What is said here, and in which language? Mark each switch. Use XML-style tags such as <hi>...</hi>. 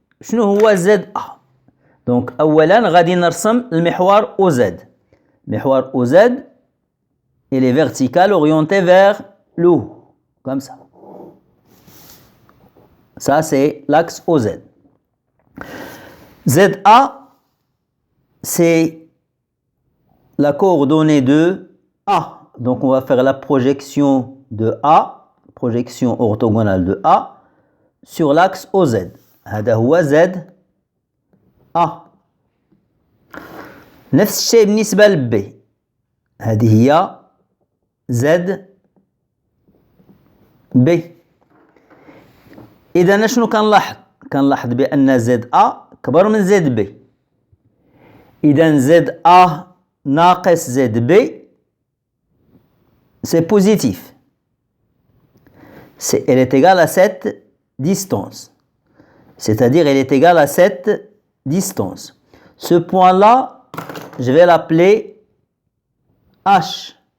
<ar>شنو هو ZA؟ دونك أولا غادي نرسم المحور OZ. المحور</ar> <fr>OZ il est vertical orienté vers le haut. Comme ça. Ça c'est l'axe OZ. ZA c'est la coordonnée de A. Donc on va faire la projection de A, projection orthogonale de A sur l'axe OZ.</fr> <ar>هذا هو Z A. نفس الشيء بالنسبة ل B. هذه هي Z B. إذا شنو كنلاحظ؟ كنلاحظ بأن Z A كبر من Z B. إذا Z A ناقص Z B</ar> <fr>c'est positif. Elle est égale à cette distance. C'est-à-dire elle est égale à cette distance. Ce point-là, je vais l'appeler H.</fr>